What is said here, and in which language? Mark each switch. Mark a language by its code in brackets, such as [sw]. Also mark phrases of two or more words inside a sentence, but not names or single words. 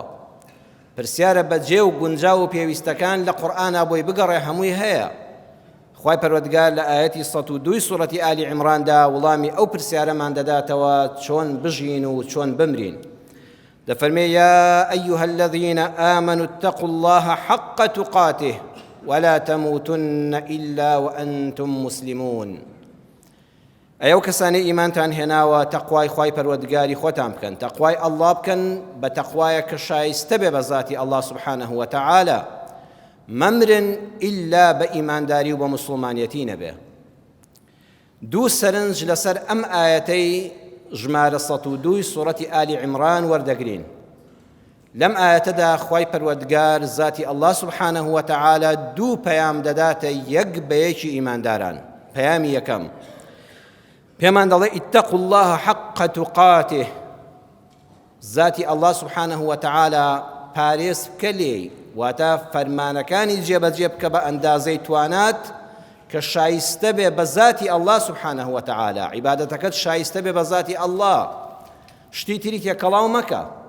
[ckb] پرسیارە بەجێ و گونجاو و پێویستەکان لە قورئانە بۆی بگەڕێ هەمووی هەیە. خوای پەروەردگار لە ئایەتی 102 سوورەتی ئالی عیمراندا وەڵامی ئەو پرسیارەمان دەداتەوە چۆن بژین و چۆن بمرین. [ar] دەفەرمێ یا ئەیها الذین آمنوا اتقوا الله حق تقاته ولا تموتن إلا وأنتم مسلمون. [ckb] ئەو کەسانی ئیمانتان هێناوە تەقوای خوای پەروەردگاری خۆتان بکەن، تەقوای ئەڵڵا بکەن بە تەقوایە کە شایستە بێ بە ذاتی ئەڵڵا [ar] سوبحانەه وتەعالە. [ckb] مەمرن ئیلا بە ئیمانداری و بە موسڵمانیەتی نەبێ. دوو سەرنج لەسەر ئەم ئایەتەی ژمارە 102 سوورەتی ئالی عیمران وەردەگرین. لەم ئایەتەدا خوای پەروەردگار ذاتی ئەڵڵا [ar] سوبحانەه وتەعالە [ckb] دوو پەیام دەداتە یەک بە یەکی ئیمانداران. پەیامی یەکەم پێمان دەڵێ [ar] اتقوا الله حق تقاته، [ckb] ذاتی ئەڵڵا [ar] سوبحانەه وتەعالە [ckb] پارێز بکە لێی، واتە فەرمانەکانی جێبەجێ بکە بە ئەندازەی توانات کە شایستە بێ بە ذاتی ئەڵڵا [ar] سوبحانەه وتەعالە. [ckb] عیبادەتەکەت شایستە بێ بە ذاتی ئەڵڵا، شتی تری تێکەڵاو مەکە.